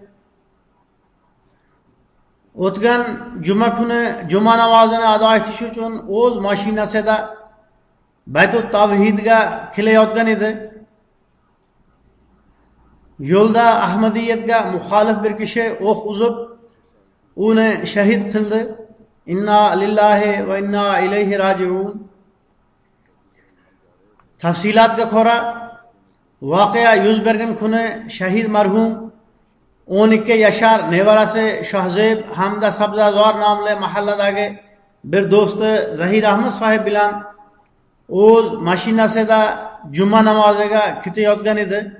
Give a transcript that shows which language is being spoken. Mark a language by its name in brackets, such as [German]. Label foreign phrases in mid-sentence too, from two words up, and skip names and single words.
[Uzbek] O'tgan juma kuni juma namozini ado etish uchun o'z mashinasida Baytut Tavhidga kelayotgan edi. Yo'lda Ahmadiyatga muxolif bir kishi o'q uzib, uni shahid qildi. [Arabic] إنا لله وإنا إليه راجعون. [Uzbek] Tafsilotga ko'ra, voqea yuz bergan kuni shahid marhum 12 yashar nevarasi Shohzeb hamda Sabzazor nomli mahalladagi bir do'sti Zahir Ahmad sahib bilan o'z mashinasida juma namoziga ketayotgan edi.